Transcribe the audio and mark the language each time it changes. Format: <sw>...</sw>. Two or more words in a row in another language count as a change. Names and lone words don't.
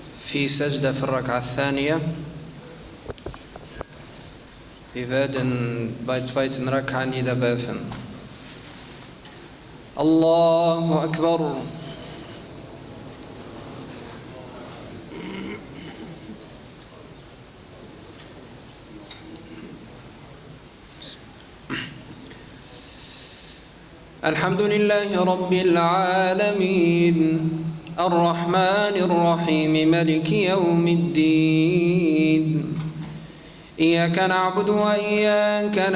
<ar>في سجدة في الركعة الثانية.</ar> <de>Wir werden bei zweiten Rak'a niederwerfen.</de> <ar>الله أكبر. الحمد لله رب العالمين الرحمن الرحيم مالك يوم الدين إياك نعبد وإياك</ar>